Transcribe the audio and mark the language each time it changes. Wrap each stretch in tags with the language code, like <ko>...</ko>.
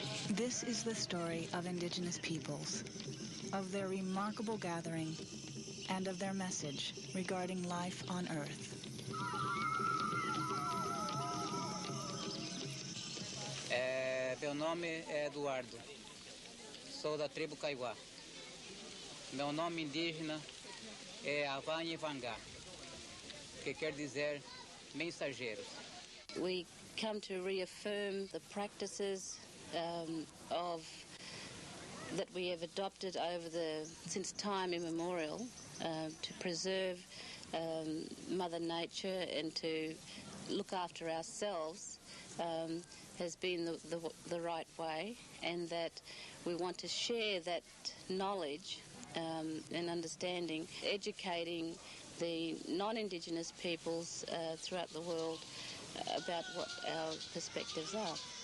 <en>This is the story of Indigenous peoples, of their remarkable gathering, and of their message regarding life on Earth.</en> <pt>Meu nome é Eduardo, sou da tribo Kaiowá. Meu nome indígena é Avanhevangá, que quer dizer mensageiros.</pt> <en>We come to reaffirm the practices that we have adopted since time immemorial to preserve Mother Nature and to look after ourselves has been the right way, and that we want to share that knowledge and understanding, educating the non-Indigenous peoples throughout the world about what our perspectives are.</en>